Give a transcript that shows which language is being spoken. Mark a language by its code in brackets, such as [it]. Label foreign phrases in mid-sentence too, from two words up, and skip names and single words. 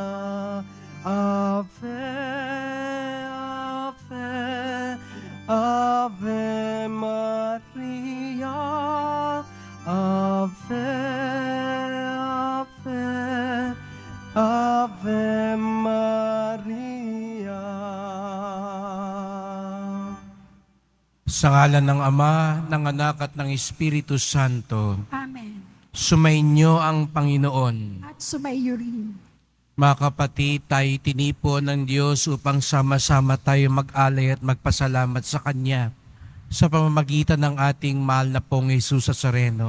[la] Ave, Ave, Ave Maria. Ave, Ave, Ave Maria. [tl] Sa ngalan ng Ama, ng Anak at ng Espiritu Santo. Amen. Sumainyo ang Panginoon. At sumaiyo rin. Mga kapatid, tayo tinipon ng Diyos upang sama-sama tayo mag-alay at magpasalamat sa Kanya sa pamamagitan ng ating mahal na pong Jesus Nazareno.